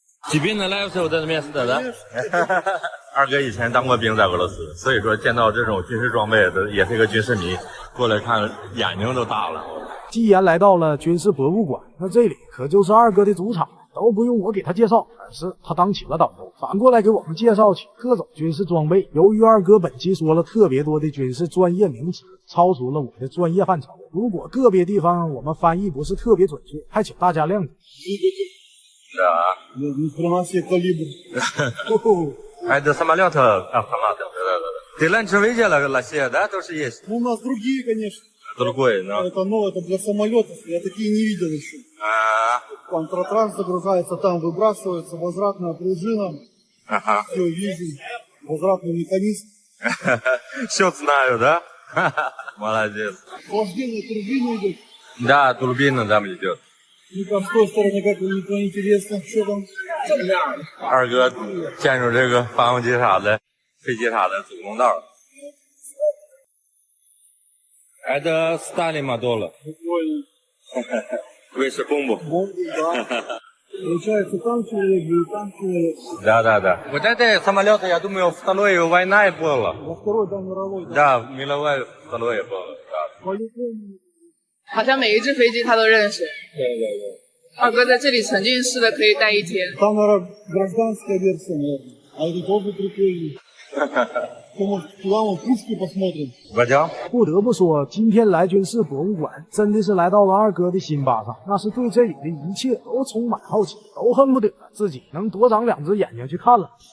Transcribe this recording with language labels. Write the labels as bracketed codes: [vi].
[ru] Тебе нравится вот это место, да? [zh] 二哥以前当过兵，在俄罗斯，所以说见到这种军事装备的，也是一个军事迷，过来看眼睛都大了。既然来到了军事博物馆，那这里可就是二哥的主场，都不用我给他介绍，而是他当起了导游，反过来给我们介绍起各种军事装备。由于二哥本期说了特别多的军事专业名词，超出了我的专业范畴，如果个别地方我们翻译不是特别准确，还请大家谅解。 [ru] Да. Ни хрена себе калибр. Это самолет автомат. Ты раньше видел Россия, да, тоже есть? Ну, у нас другие, конечно. Другой, но... Это для самолетов. Я такие не видел еще. Контратранс загружается, там выбрасывается, возвратная пружина. Ага. Все, вижу. Возвратный механизм. Все знаю, да? Молодец. Охлаждение турбины идет. Да, турбина там идет. Ну-ка, с той стороны, как мне интересно, что там? [zh] 二哥建筑这个发动机啥的、飞机啥的主动道。 [ru] Это Сталин мотор. Выше бомбу. Да. Получается, там человек, и там человек. Да. Вот это самолет, я думаю, второй война была. Во второй, да, мировой. Да, мировая второй была. Да. [zh] 好像每一只飞机他都认识。对。二哥在这里沉浸式的可以待一天。 [ru] Там, наверное, гражданская версия, наверное. А это тоже прикольно. Туда вон пушки посмотрим. Пойдем. [zh] 不得不说，今天来军事博物馆真的是来到了二哥的心巴上，那是对这里的一切都充满好奇，都恨不得自己能多长两只眼睛去看了。